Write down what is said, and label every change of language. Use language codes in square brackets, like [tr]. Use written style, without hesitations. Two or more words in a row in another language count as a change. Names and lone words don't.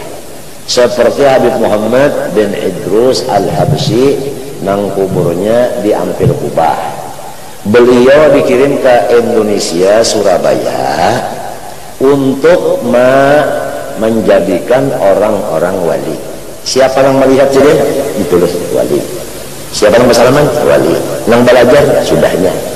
[bjn] Seperti Habib Muhammad bin Idrus Al-Habsyi nang kuburnya di Ampir Kubah. [id] Beliau dikirim ke Indonesia, Surabaya, untuk menjadikan orang-orang wali. Siapa yang melihat sini? Ditulis wali. Siapa yang bersalaman? Wali. Yang belajar? Sudahnya.